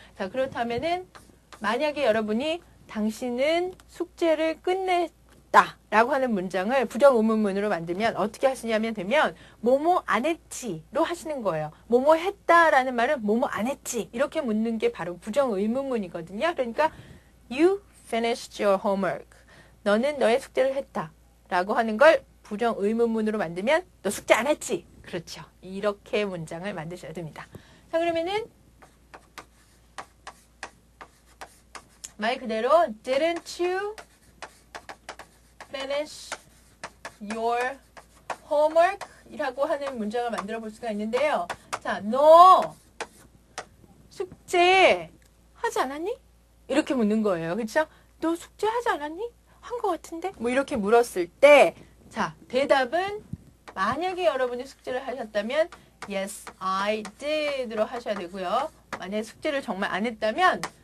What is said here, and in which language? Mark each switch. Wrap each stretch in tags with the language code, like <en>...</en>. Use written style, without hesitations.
<ko>자, 그렇다면은 만약에 여러분이 당신은 숙제를 끝냈다 라고 하는 문장을 부정 의문문으로 만들면 어떻게 하시냐면 되면 뭐뭐 안 했지로 하시는 거예요. 뭐뭐 했다라는 말은 뭐뭐 안 했지 이렇게 묻는 게 바로 부정 의문문이거든요.</ko> <en>그러니까 You finished your homework.</en> <ko>너는 너의 숙제를 했다 라고 하는 걸 부정 의문문으로 만들면 너 숙제 안 했지? 그렇죠. 이렇게 문장을 만드셔야 됩니다. 자, 그러면은 말 그대로</ko> <en>Didn't you finish your homework?</en> <ko>이라고 하는 문장을 만들어 볼 수가 있는데요. 자, 너 숙제 하지 않았니? 이렇게 묻는 거예요. 그렇죠? 너 숙제 하지 않았니? 한 것 같은데? 뭐 이렇게 물었을 때 자, 대답은 만약에 여러분이 숙제를 하셨다면</ko> <en>Yes, I did</en> <ko>로 하셔야 되고요. 만약에 숙제를 정말 안 했다면</ko>